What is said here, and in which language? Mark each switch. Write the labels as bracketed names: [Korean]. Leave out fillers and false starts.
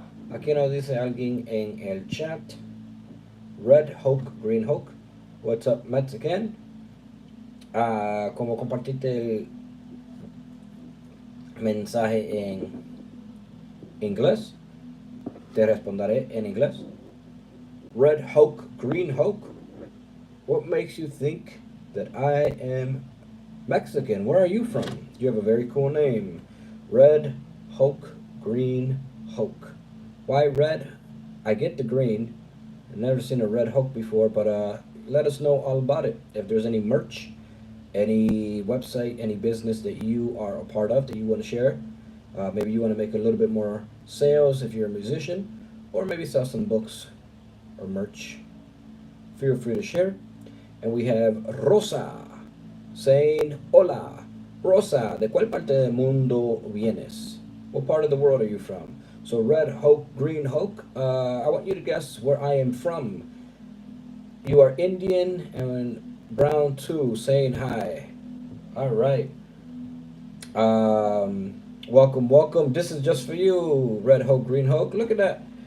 [Spanish] Aquí nos dice alguien en el chat, Red Hulk, Green Hulk, [English] what's up Mexican. [Spanish] Como compartiste el mensaje en inglés, te responderé en inglés. [English] Red Hulk, Green Hulk, what makes you think that I am Mexican? Where are you from? You have a very cool name. Red Hulk, Green Hulk. Why red? I get the green, I've never seen a Red Hulk before, but let us know all about it. If there's any merch, any website, any business that you are a part of that you want to share. Maybe you want to make a little bit more sales if you're a musician, or maybe sell some books or merch. Feel free to share. And we have Rosa saying, [Spanish] Hola, Rosa, ¿de cuál parte del mundo vienes? [English] What part of the world are you from? So, Red Hulk, Green Hulk, I want you to guess where I am from. You are Indian, and Brown too, saying hi. All right. Welcome, welcome. This is just for you, Red Hulk, Green Hulk. Look at that.